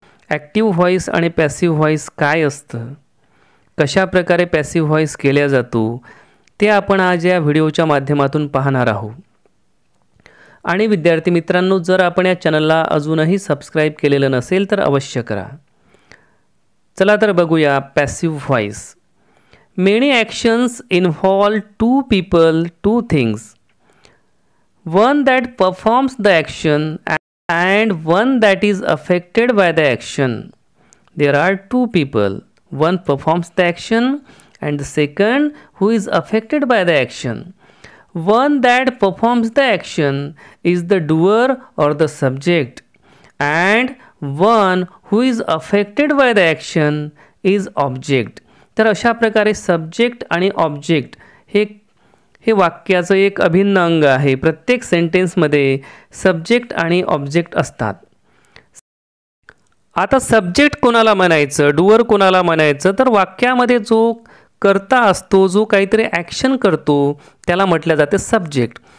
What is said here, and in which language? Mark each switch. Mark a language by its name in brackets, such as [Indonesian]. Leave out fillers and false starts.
[Marathi] Active voice आणि passive voice काय असतं, कशा प्रकारे पॅसिव्ह व्हॉइस केला जातो ते आपण आज या व्हिडिओच्या माध्यमातून पाहणार आहोत। आणि विद्यार्थी मित्रांनो, जर आपण या चॅनलला अजूनही सबस्क्राइब केलेलं नसेल तर अवश्य करा। चला तर बघूया passive voice. [English] Many actions involve two people, two things. One that performs the action and one that is affected by the action. There are two people. One performs the action and the second who is affected by the action. One that performs the action is the doer or the subject, and one who is affected by the action is object. [Marathi] तर अशा प्रकारे subject आणि object हे वाक्याचं एक अभिन्न अंग आहे। प्रत्येक सेंटेन्समध्ये सब्जेक्ट आणि ऑब्जेक्ट असतात। आता सब्जेक्ट कोणाला म्हणायचं, डुअर कोणाला म्हणायचं, तर वाक्यामध्ये जो कर्ता असतो, जो काहीतरी ॲक्शन करतो त्याला म्हटलं जाते सब्जेक्ट।